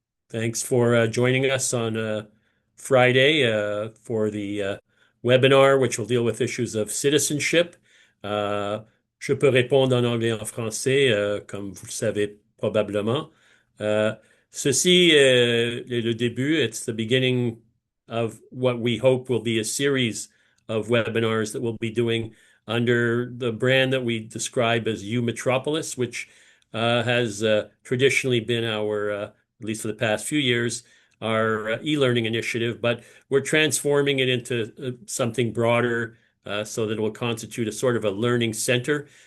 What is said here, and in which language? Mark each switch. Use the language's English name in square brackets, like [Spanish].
[English] Thanks for joining us on Friday for the webinar, which will deal with issues of citizenship. [French] Euh, je peux répondre en anglais et en français, comme vous le savez probablement. Euh, Ceci est le début. [English] It's the beginning of what we hope will be a series of webinars that we'll be doing under the brand that we describe as U Metropolis, which has traditionally been our, at least for the past few years, our e-learning initiative, but we're transforming it into something broader so that it will constitute a sort of a learning center.